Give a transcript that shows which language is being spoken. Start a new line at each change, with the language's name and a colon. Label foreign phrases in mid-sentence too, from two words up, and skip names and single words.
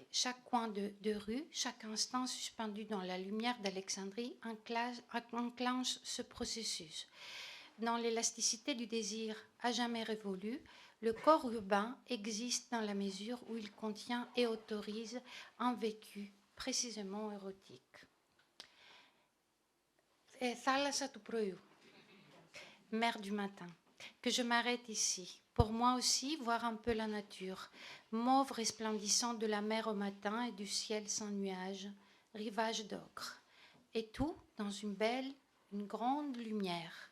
French: Chaque coin de rue, chaque instant suspendu dans la lumière d'Alexandrie enclenche ce processus. Dans l'élasticité du désir à jamais révolu, le corps urbain existe dans la mesure où il contient et autorise un vécu précisément érotique.
Greek: Θάλασσα του πρωιού,
French: mer du matin, que je m'arrête ici. Pour moi aussi, voir un peu la nature, mauve resplendissant de la mer au matin et du ciel sans nuages, rivage d'ocre. Et tout dans une grande lumière.